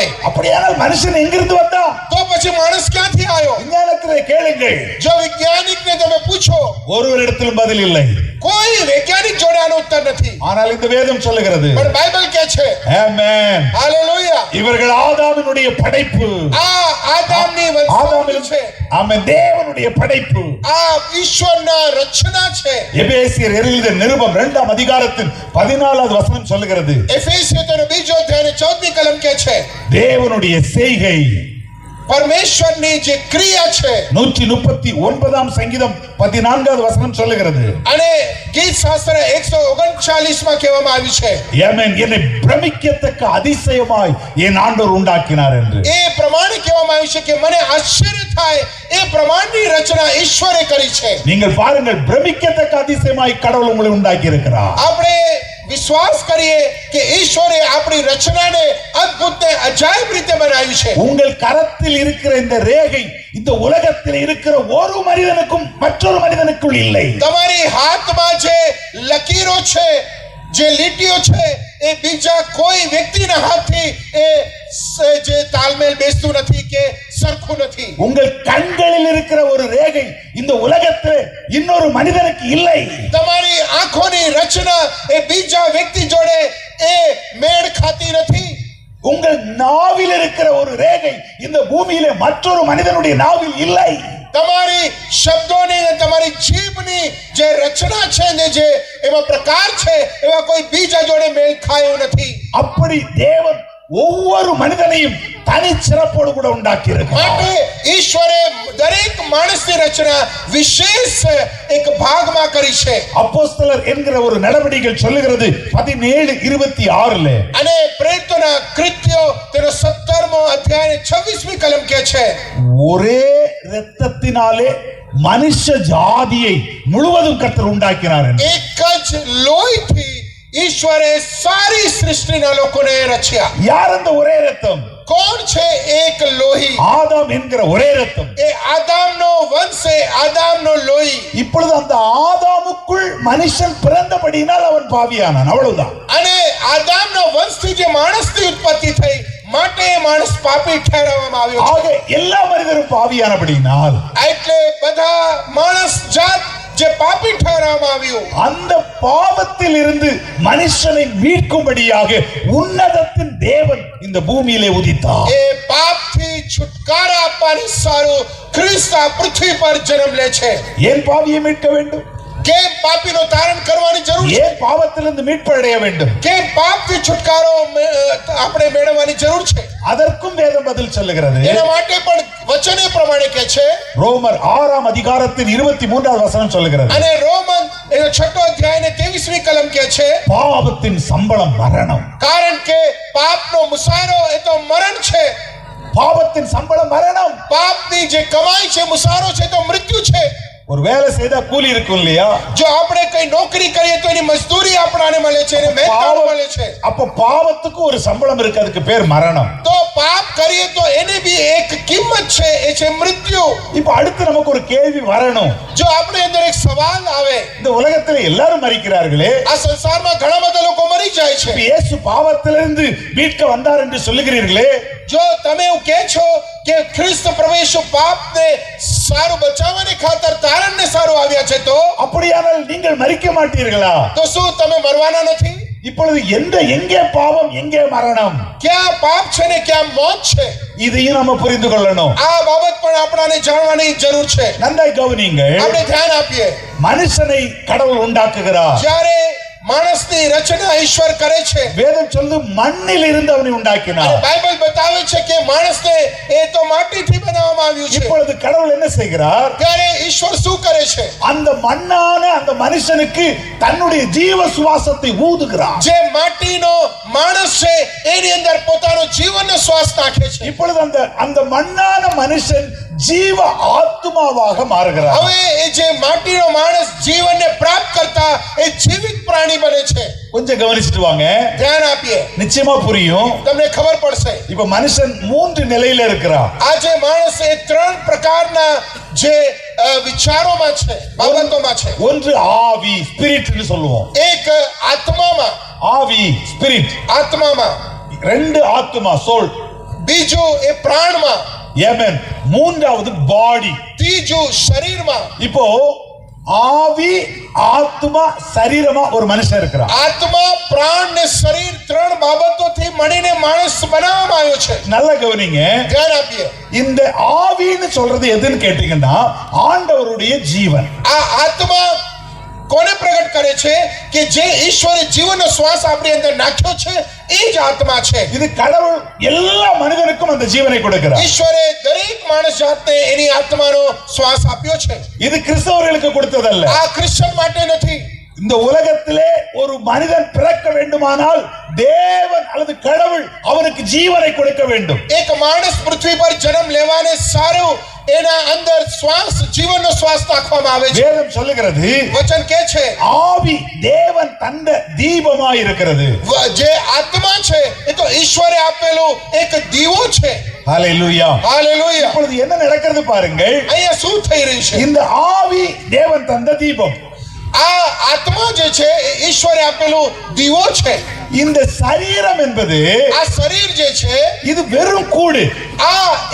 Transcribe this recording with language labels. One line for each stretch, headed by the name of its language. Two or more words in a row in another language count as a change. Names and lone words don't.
Tamil: அப்படியானால் மனுஷன் எங்கிருந்து வந்தான்?
Gujarati: તો પછી માણસ ક્યાંથી આવ્યો?
Tamil: விஞ்ஞானத்திலே கேளுங்கள்,
Gujarati: જો વૈજ્ઞાનિકને તમે પૂછો,
Tamil: ஒருவரிடத்திலும் பதில் இல்லை.
Gujarati: કોઈ વૈજ્ઞાનિક જોડે આનો ઉત્તર નથી.
Tamil: ஆனால் இந்த வேதம் சொல்லுகிறது,
Gujarati: પણ બાઇબલ કહે છે,
Tamil: ஆமென்,
Gujarati: હાલેલુયા,
Tamil: இவர்கள் ஆதாமினுடைய படைப்பு.
Gujarati: આ આદામની વંશાવળી છે.
Tamil: ஆமென், தேவனுடைய படைப்பு.
Gujarati: આ ઈશ્વરના રચના છે.
Tamil: எபேசியர் எழுதிய நிருபம் 2ஆம் அதிகாரத்தின் 14வது வசனம் சொல்லுகிறது,
Gujarati: એફેસીયનો બીજો અધ્યાય 14મી કલમ કહે છે,
Tamil: தேவனுடைய செய்கை.
Gujarati: પરમેશ્વરની જે ક્રિયા છે.
Tamil: 139ஆம் சங்கீதம் 14வது வசனம் சொல்லுகிறது,
Gujarati: અને ગીત શાસ્ત્ર 139 માં કહેવામાં આવ્યું છે,
Tamil: ஆமென், என்னை பிரமிக்கத்தக்க அதிசயமாய் என் ஆண்டவர் உண்டாக்கினார் என்று.
Gujarati: એ પ્રમાણે કહેવામાં આવ્યું છે કે મને આશ્ચર્ય થાય એ પ્રમાણની રચના ઈશ્વરે કરી છે.
Tamil: நீங்கள் பாருங்கள், பிரமிக்கத்தக்க அதிசயமாய் கடவுள் உங்களை உண்டாக்கி இருக்கிறார்.
Gujarati: આપણે વિશ્વાસ કરીએ કે ઈશ્વરે આપણી રચનાને અદ્ભુત ને અજાયબ રીતે બનાવી છે.
Tamil: உங்கள் கரத்தில் இருக்கிற இந்த ரேகை இந்த உலகத்தில் இருக்கிற ஒரு மனிதனுக்கும் மற்றொரு மனிதனுக்குள் இல்லை.
Gujarati: તમારી હાથમાં જે લકીરો છે, જે લીટીઓ છે, એ બીજા કોઈ વ્યક્તિના હાથથી એ જે તાલમેલ બેસતું નથી કે સરખું નથી.
Tamil: உங்கள் கண்களில் இருக்கிற ஒரு ரேகை இந்த உலகத்தில் இன்னொரு மனிதனுக்கு இல்லை.
Gujarati: તમારી આંખોની રચના એ બીજા વ્યક્તિ જોડે એ મેળ ખાતી નથી.
Tamil: உங்கள் நாவில் இருக்கிற ஒரு ரேகை இந்த பூமியிலே மற்றொரு மனிதனுடைய நாவில் இல்லை.
Gujarati: તમારી શબ્દોની અને તમારી જીભની જે રચના છે ને જે એમાં પ્રકાર છે એવા કોઈ બીજા જોડે મેળ ખાયો નથી.
Tamil: அப்படி தேவன் ஒவ்வொரு மனிதனையும் தனிச்சிறப்போடு கூட உண்டாக்கி இருக்கிறார்.
Gujarati: માટે ઈશ્વરે દરેક માણસની રચના વિશેષ એક ભાગમાં કરી છે.
Tamil: அப்போஸ்தலர் என்கிற ஒரு நடவடிக்கைகள் சொல்லுகிறது 17:26
Gujarati: અને પ્રેરિતોના કૃત્યો તેનો 17મો અધ્યાય 26મી કલમ કહે છે
Tamil: ஒரே இரத்தத்தினாலே மனுஷ ஜாதியை முழுவதும் கர்த்தர் உண்டாக்கினார்.
Gujarati: એક જ લોહીથી ઈશ્વરે સારી સૃષ્ટિના લોકોને રચ્યા.
Tamil: யார் அந்த ஒரே இரத்தம்?
Gujarati: કોણ છે એક લોહી?
Tamil: ஆதாம் என்கிற ஒரே இரத்தம்.
Gujarati: એ આદામનો વંશ છે, આદામનો લોહી.
Tamil: இப்பொழுது அந்த ஆதாமுக்குள் மனுஷன் பிறந்தபடியினால் அவன் பாவியானான், அவ்வளவுதான்.
Gujarati: અને આદામનો વંશથી જે માણસની ઉત્પત્તિ થઈ માટે એ માણસ પાપી ઠેરવવામાં આવ્યો છે.
Tamil: ஆக எல்லா மனிதரும் பாவியானபடியினால்
Gujarati: એટલે બધા માણસ જાત જે પાપી ઠેરવવામાં આવ્યું
Tamil: அந்த பாவத்தில் இருந்து மனுஷனை மீட்கும்படியாக உன்னதத்தின் தேவன் இந்த பூமியிலே உதித்தார்.
Gujarati: એ પાપથી છુટકારા આપવાની સારું ખ્રિસ્ત આ પૃથ્વી પર જન્મ લે છે.
Tamil: ஏன் பாவியை மீட்க வேண்டும்?
Gujarati: કેમ પાપીનો તારણ કરવાની જરૂર છે?
Tamil: ஏன் பாவத்திலிருந்து மீட்பு அடைய வேண்டும்?
Gujarati: કેમ પાપથી છુટકારો આપણે મેળવવાની જરૂર છે?
Tamil: அதற்கும் வேதம் பதில் சொல்லுகிறது.
Gujarati: એના માટે પણ વચન એ પ્રમાણે કહે છે.
Tamil: ரோமர் 6:23 வசனம் சொல்லுகிறது.
Gujarati: અને રોમન એનો 6ઠો અધ્યાય ને 23મી કલમ કહે છે
Tamil: பாவத்தின் சம்பளம் மரணம்.
Gujarati: કારણ કે પાપનો મુસારો એ તો મરણ છે.
Tamil: பாவத்தின் சம்பளம் மரணம்.
Gujarati: પાપની જે કમાઈ છે, મુસારો છે તો મૃત્યુ છે.
Tamil: ஒரு வேலை செய்தா கூலி இருக்கும் இல்லையா?
Gujarati: જો આપણે કઈ નોકરી કરીએ તો એની મજદૂરી આપણને મળે છે અને મહેનત મળે છે.
Tamil: அப்ப பாவத்துக்கு ஒரு சம்பளம் இருக்கு, அதுக்கு பேர் மரணம்.
Gujarati: તો પાપ કરીએ તો એને બી એક કિંમત છે, એ છે મૃત્યુ.
Tamil: இப்ப அடுத்து நமக்கு ஒரு கேள்வி வரணும்.
Gujarati: જો આપણે અંદર એક સવાલ આવે,
Tamil: இந்த உலகத்துல எல்லாரும் மரிக்கிறார்களே,
Gujarati: આ સંસારમાં ઘણા બધા લોકો મરી જાય છે.
Tamil: இப்ப இயேசு பாவத்திலிருந்து மீட்க வந்தார் என்று சொல்லுகிறீர்களே,
Gujarati: જો તમે એવું કહે છો કે ખ્રિસ્ત પ્રવેશો પાપને સારું બચાવવાને ખાતર તારણને સારું આવ્યા છે, તો
Tamil: அப்படியானால் நீங்கள் மரிக்க மாட்டீர்களா?
Gujarati: તો શું તમે મરવાના નથી?
Tamil: இப்பொழுது எங்கே பாவம் எங்கே மரணம்?
Gujarati: ક્યાં પાપ છે ને ક્યાં મોત છે?
Tamil: இதையும் நம்ம புரிந்து கொள்ளணும்.
Gujarati: આ બાબત પણ આપણાને જાણવાની જરૂર છે.
Tamil: நன்றாய் கவனியுங்கள்.
Gujarati: આપણે ધ્યાન આપીએ.
Tamil: மனுஷனை கடவுள் உண்டாக்குகிறார்.
Gujarati: જ્યારે માણસની રચના ઈશ્વર કરે છે,
Tamil: வேதம் சொல்லுது மண்ணில் இருந்து அவனை
Gujarati: અને
Tamil: உண்டாக்கினார்.
Gujarati: બાઇબલ બતાવે છે કે માણસને એ તો માટીથી બનાવવામાં આવ્યું છે.
Tamil: இப்பொழுது கடவுள் என்ன செய்கிறார்?
Gujarati: ત્યારે ઈશ્વર શું કરે છે?
Tamil: அந்த மண்ணான அந்த மனுஷனுக்கு தன்னுடைய ஜீவ சுவாசத்தை ஊதுகிறார்.
Gujarati: જે માટીનો માણસ છે એની અંદર પોતાનો જીવનનો શ્વાસ નાખે છે.
Tamil: இப்பொழுது அந்த மண்ணான மனுஷன் ஜீவ ஆத்மாவாக மாறுகிறார்.
Gujarati: હવે એ જે માટીનો માણસ જીવનને પ્રાપ્ત કરતા એ જીવિત પ્રાણી બને છે.
Tamil: கொஞ்சம் கவனிச்சுட்டு வாங்க,
Gujarati: ધ્યાન આપીએ,
Tamil: நிச்சயமா புரியும்.
Gujarati: તમને ખબર પડશે.
Tamil: இப்ப மனுஷன் 3 நிலையில இருக்கிறார்.
Gujarati: આ જે માણસ એ 3 પ્રકારના જે વિચારોમાં છે, બાબતોમાં છે.
Tamil: ஒன்று ஆவி, ஸ்பிரிட்னு சொல்லுவோம்.
Gujarati: એક આત્મામાં,
Tamil: ஆவி, ஸ்பிரிட்.
Gujarati: આત્મામાં.
Tamil: 2 ஆத்மா, சோல்.
Gujarati: બીજું એ પ્રાણમાં.
Tamil: ஏமேன். மூன்றாவது பாடி.
Gujarati: ત્રીજું શરીરમાં.
Tamil: இப்போ ஆவி, ஆத்மா, சரீரமா ஒரு மனுஷன் இருக்கிறான்.
Gujarati: આત્મા, પ્રાણ ને શરીર 3 બાબતોથી મળીને માણસ બનાવવામાં આવ્યો છે.
Tamil: நல்லா கவனிங்க.
Gujarati: ધ્યાન આપીએ.
Tamil: இந்த ஆவின்னு சொல்றது எதுன்னு கேட்டீங்கன்னா ஆண்டவருடைய ஜீவன்.
Gujarati: આ આત્મા કોને પ્રગટ કરે છે કે જે ઈશ્વરે જીવનનો શ્વાસ આપણી અંદર નાખ્યો છે એ જ આત્મા છે.
Tamil: இது கடவுள் எல்லா மனிதனுக்கும் அந்த ஜீவனை கொடுக்கிறார்.
Gujarati: ઈશ્વરે દરેક માણસ જાતને એની આત્માનો શ્વાસ આપ્યો છે.
Tamil: இது கிறிஸ்தவர்களுக்கு கொடுத்ததல்ல.
Gujarati: આ ક્રિશ્ચન માટે નથી.
Tamil: இந்த உலகத்திலே ஒரு மனிதன் பிறக்க வேண்டுமானால் தேவன் அல்லது கடவுள் அவனுக்கு ஜீவனை கொடுக்க வேண்டும்.
Gujarati: એક માણસ પૃથ્વી પર જન્મ લેવાને સારું એના અંદર શ્વાસ, જીવનનો શ્વાસ નાખવામાં આવે છે.
Tamil: வேதம் சொல்லுகிறது,
Gujarati: વચન કહે છે
Tamil: ஆவி தேவன் தந்த தீபமாய் இருக்கிறது.
Gujarati: જે આત્મા છે એ તો ઈશ્વરે આપેલું એક દીવો છે.
Tamil: ஹalleluya.
Gujarati: હાલેલુયા.
Tamil: இப்பொழுது என்ன நடக்கிறது பாருங்கள்.
Gujarati: અહીંયા શું થઈ રહ્યું છે?
Tamil: இந்த ஆவி தேவன் தந்த தீபம்.
Gujarati: આ આત્મા જે છે એ ઈશ્વરે આપેલું દીવો છે.
Tamil: இந்த சரீரம் என்பது
Gujarati: આ શરીર જે છે
Tamil: இது வெறும் கூடு.